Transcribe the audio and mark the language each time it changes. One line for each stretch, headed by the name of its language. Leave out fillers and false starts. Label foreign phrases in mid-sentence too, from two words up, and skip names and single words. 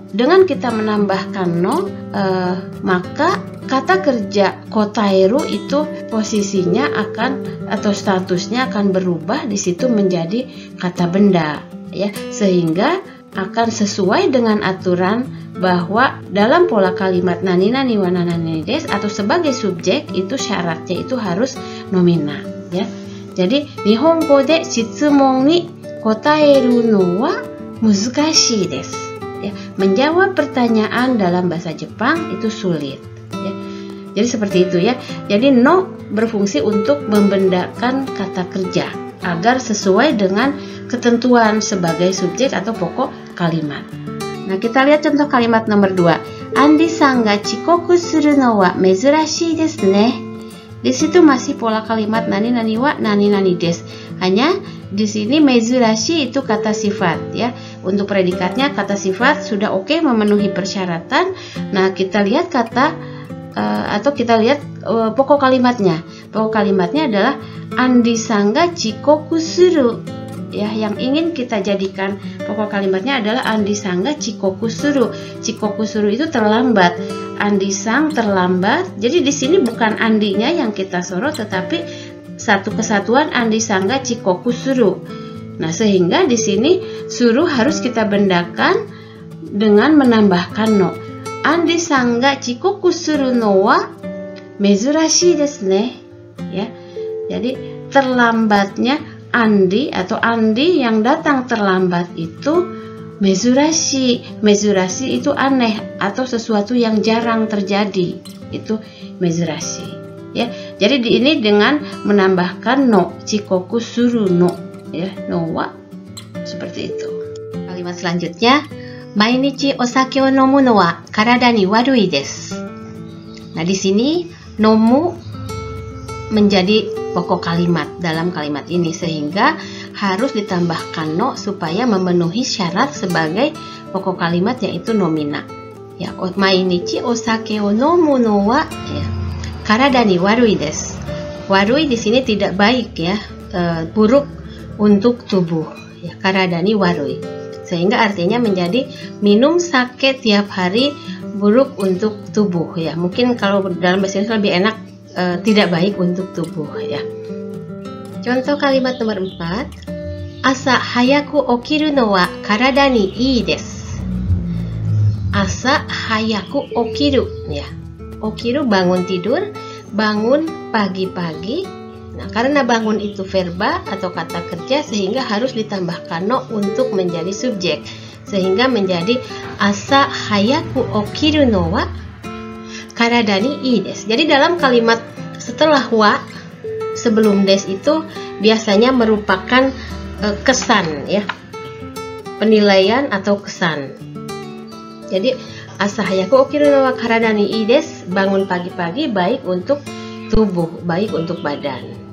Indonesian: Dengan kita menambahkan no, maka kata kerja kotaeru itu posisinya akan atau statusnya akan berubah di situ menjadi kata benda ya, sehingga akan sesuai dengan aturan bahwa dalam pola kalimat
Japanese: 何々は何です
Indonesian: atau sebagai subjek itu syaratnya itu harus nomina ya.
Japanese: Jadi 日本語で質問に答えるのは難しいです.
Indonesian: Ya, menjawab pertanyaan dalam bahasa Jepang itu sulit. Ya. Jadi seperti itu ya. Jadi no berfungsi untuk membendakan kata kerja agar sesuai dengan ketentuan sebagai subjek atau pokok kalimat. Nah, kita lihat contoh kalimat nomor 2.
Japanese: アンディさんが遅刻するのは珍しいですね.
Indonesian: Di situ masih pola kalimat
Japanese: 何々は何々です.
Indonesian: Hanya di sini mezurashi itu kata sifat ya. Untuk predikatnya kata sifat sudah oke, memenuhi persyaratan. Nah, kita lihat kata atau kita lihat pokok kalimatnya. Pokok kalimatnya adalah
Japanese: アンディさんが遅刻する.
Indonesian: Ya, yang ingin kita jadikan pokok kalimatnya adalah
Japanese: アンディさんが遅刻する. 遅刻する
Indonesian: itu terlambat. Andi-san terlambat. Jadi di sini bukan Andinya yang kita sorot, tetapi satu kesatuan
Japanese: アンディさんが遅刻する.
Indonesian: Nah, sehingga di sini suruh harus kita bendakan dengan menambahkan no.
Japanese: アンディさんが遅刻するのは珍しいですね.
Indonesian: Ya. Jadi terlambatnya Andi atau Andi yang datang terlambat itu mezurashi. Mezurashi itu aneh atau sesuatu yang jarang terjadi. Itu mezurashi. Ya. Jadi ini dengan menambahkan no,
Japanese: 遅刻するの.
Indonesian: Ya,
Japanese: のは
Indonesian: seperti itu. Kalimat selanjutnya,
Japanese: 毎日お酒を飲むのは体に悪いです.
Indonesian: Nah, di sini nomu menjadi pokok kalimat dalam kalimat ini, sehingga harus ditambahkan no supaya memenuhi syarat sebagai pokok kalimat, yaitu nomina. Ya,
Japanese: 毎日お酒を飲むのはや、体に悪いです.
Indonesian: Warui di sini tidak baik ya, buruk untuk tubuh ya,
Japanese: 体に悪い,
Indonesian: sehingga artinya menjadi minum sake tiap hari buruk untuk tubuh ya. Mungkin kalau dalam bahasa Indonesia lebih enak tidak baik untuk tubuh ya. Contoh kalimat nomor 4,
Japanese: 朝早く起きるのは体にいいです. 朝早く起きる
Indonesian: ya, okiru bangun tidur, bangun pagi-pagi. Nah, karena bangun itu verba atau kata kerja, sehingga harus ditambahkan no untuk menjadi subjek, sehingga menjadi
Japanese: 朝早く起きるのは体にいいです.
Indonesian: Jadi dalam kalimat setelah wa sebelum des itu biasanya merupakan kesan ya, penilaian atau kesan.
Japanese: Jadi 朝早く起きるのは体にいいです,
Indonesian: bangun pagi-pagi baik untuk tubuh, baik untuk badan.